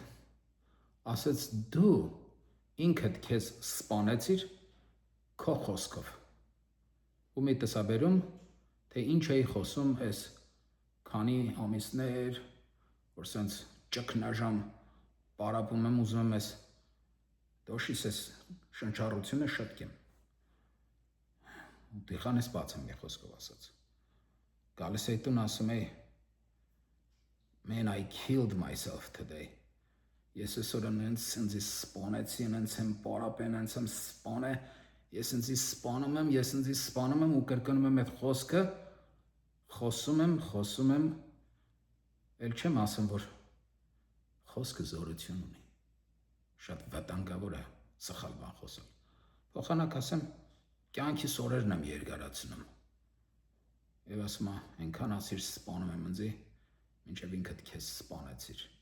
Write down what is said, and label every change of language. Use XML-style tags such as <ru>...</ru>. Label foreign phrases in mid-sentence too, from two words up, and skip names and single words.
<hy>ասեց դու ինքդ քեզ սպանեցիր քո խոսքով, ու մի տեսաբերում, թե ինչ էի խոսում այս քանի ամիսներ, որ սենց ճգնաժամ պարապում եմ, ուզում եմ ես դոշիս ես շնչառությունը շտկեմ, ու դիխան ես բացեմ մի խոսքով ասած, գալիս էի տուն ասում էի,</hy> <en>man, I killed myself today,</en> <hy>ես այսօր նենց ինձի սպանեցի, նենց եմ պարապեն, նենց եմ սպանե, ես ինձի սպանում եմ ու կրկնում եմ այդ խոսքը, խոսում եմ, էլ չեմ ասում, որ խոսքը զորություն ունի, շատ վտանգավոր է սխալ բան խոսել, փոխանակ ասեմ, կյանքիս օրերն եմ երկարացնում, և ասում այնքան ասիր սպանում եմ ինձի, մինչև ինքդ քեզ սպանեցիր,</hy>